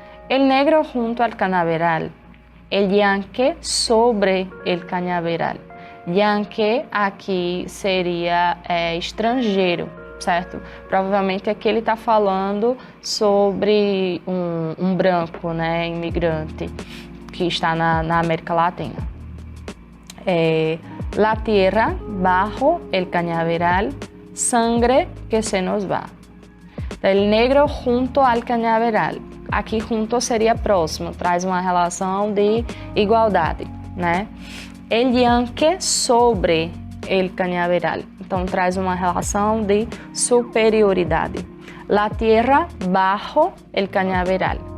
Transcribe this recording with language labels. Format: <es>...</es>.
<es>El negro junto al cañaveral. El yankee sobre el cañaveral.</es> <pt>Yankee aqui seria estrangeiro, certo? Provavelmente aqui ele está falando sobre um branco, né, imigrante que está na América Latina.</pt> <es>La tierra bajo el cañaveral, sangre que se nos va. El negro junto al cañaveral.</es> <pt>Aqui junto seria próximo, traz uma relação de igualdade, né?</pt> <es>El yankee sobre el cañaveral.</es> <pt>Então, traz uma relação de superioridade.</pt> <es>La tierra bajo el cañaveral.</es>